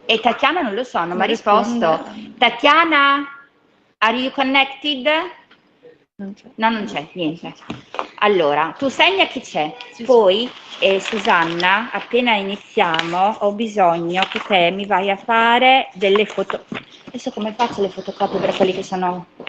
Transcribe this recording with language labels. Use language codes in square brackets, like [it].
[it] E Tatiana non lo so, non mi ha risposto. [en] Tatiana, are you connected? [it] Non c'è. No, non c'è, niente. Allora, tu segna chi c'è. Sì, Poi, Susanna, appena iniziamo, ho bisogno che te mi vai a fare delle foto. Adesso come faccio le fotocopie per quelli che sono...